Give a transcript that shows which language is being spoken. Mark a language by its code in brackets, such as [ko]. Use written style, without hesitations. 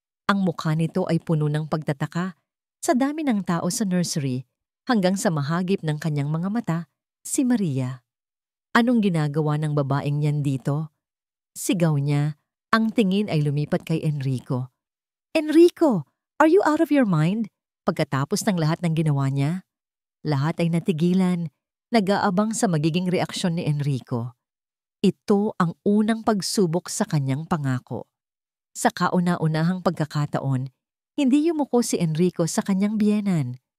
[tl] Ang mukha nito ay puno ng pagtataka sa dami ng tao sa nursery hanggang sa mahagip ng kanyang mga mata, si Maria. Anong ginagawa ng babaeng yan dito? Sigaw niya. Ang tingin ay lumipat kay Enrico. [en] Enrico, are you out of your mind? [tl] Pagkatapos ng lahat ng ginawa niya, lahat ay natigilan, nag-aabang sa magiging reaksyon ni Enrico. Ito ang unang pagsubok sa kanyang pangako. Sa kauna-unahang pagkakataon, hindi yumuko si Enrico sa kanyang biyenan.